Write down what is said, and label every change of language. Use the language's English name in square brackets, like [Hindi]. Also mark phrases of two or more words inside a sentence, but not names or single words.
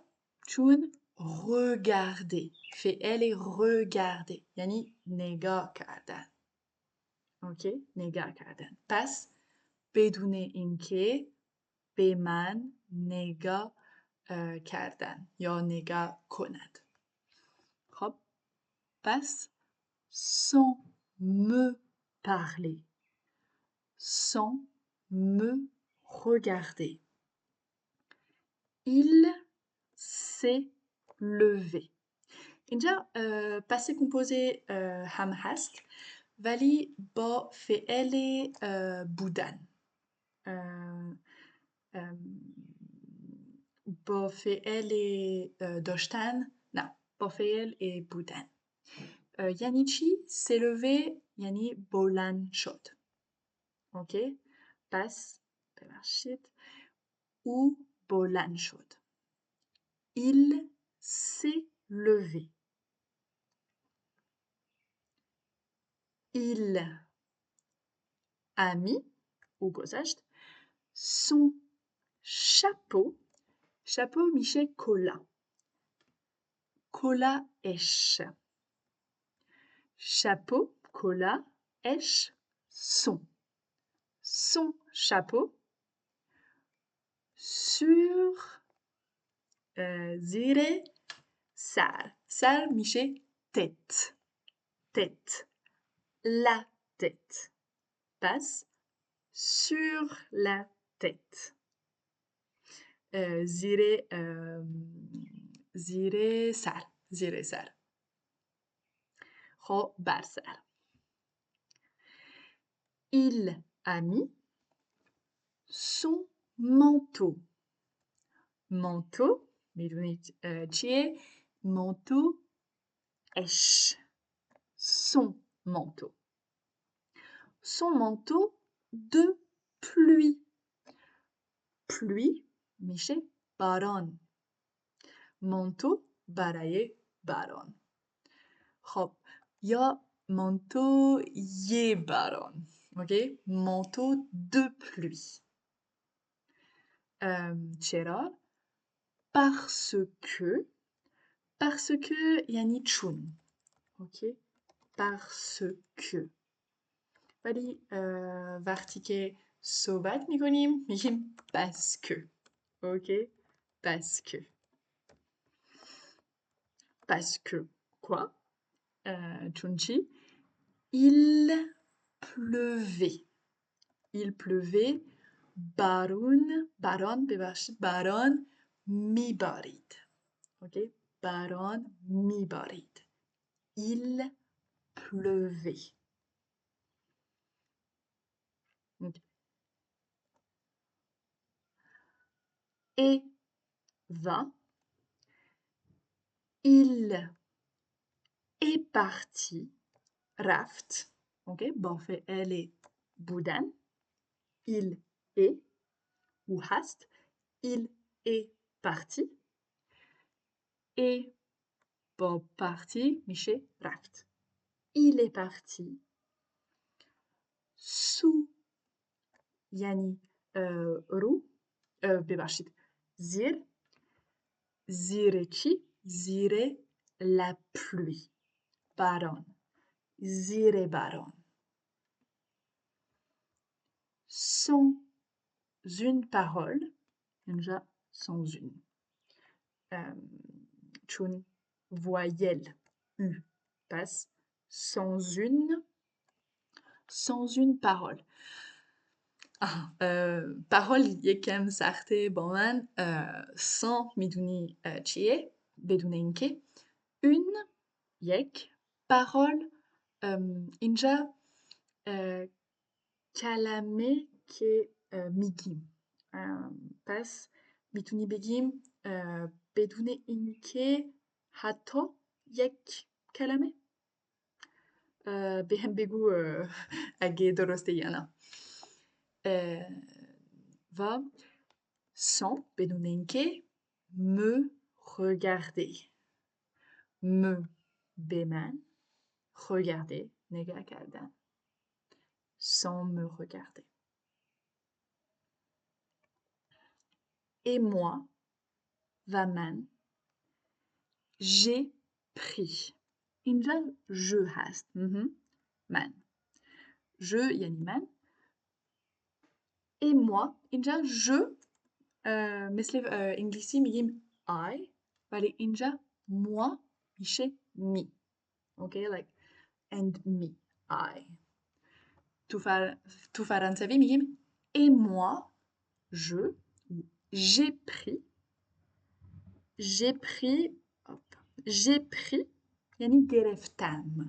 [Persian] چون regarder فعل regarder یعنی نگاه کردن اوکی نگاه کردن پس بدون اینکه به من نگاه کردن یا نگاه کند خب پس [French] sans me parler sans me regarder il s'est levé [Persian] اینجا پس کمپوزه هم هست ولی با فعل بودن با فعل داشتن نه، با فعل بودن. یعنی چی؟ s'élever یعنی بلند شد. اوکی؟ پس ببخشید او بلند شد. [French] Il s'est levé. Il a mis ou گذاشت son chapeau. [Persian] chapeau میشه کلاه. کلاهش. [French] chapeau [Persian] کلاه اش [French] son chapeau [Persian] sur زیر سر میشه tête [French] la tête [Persian] پس [French] sur la tête [Persian] زیر سر خب بر سر. [French] Il a mis son manteau. [Persian] manteau میدونید چیه؟ [French] manteau اش son manteau. Son manteau de pluie. [Persian] pluie میشه باران. manteau برای باران. خب یا manteau یه باران. اوکی؟ [French] manteau de pluie. چرا؟ [Persian] parce que یعنی چون. اوکی؟ [French] parce que [Persian] ولی وقتی که صحبت میکنیم میگیم [French] parce que. اوکی؟ parce que. parce que quoi؟ [Persian] چون چی؟ [French] il pleuvait. il pleuvait [Persian] باران میبارید. اوکی؟ باران میبارید. [French] il pleuvait. Okay. Eva, il est parti. [Persian] رفت. اوکی؟ با فعل بودن. [French] il est ou هست. il est parti. et با parti [Persian] میشه رفت. [French] il est parti sous [Persian] یعنی رو ببخشید زیر چی؟ [French] زیر la pluie. [Persian] باران. زیر باران. [French] sans une parole اینجا sans une چون voyelle u پس sans une parole. [Persian] parole یکم سخته با من. sans میدونی چیه؟ بدون اینکه. une یک parole اینجا کلمه که میگیم. پس میتونی بگیم بدون اینکه حتی یک کلمه. به هم بگو اگه درسته یا نه. و sans بدون اینکه [French] me regarder. [Persian] me به من regarder نگاه کردن. [French] sans me regarder. Et moi, va man, j'ai pris. [Persian] اینجا je هست. من. je یعنی من. [French] et moi [Persian] اینجا je مثل انگلیسی میگیم I ولی اینجا moi میشه me. [English] okay like and me I. [Persian] تو فرانسوی میگیم [French] et moi je j'ai pris [Persian] یعنی گرفتم.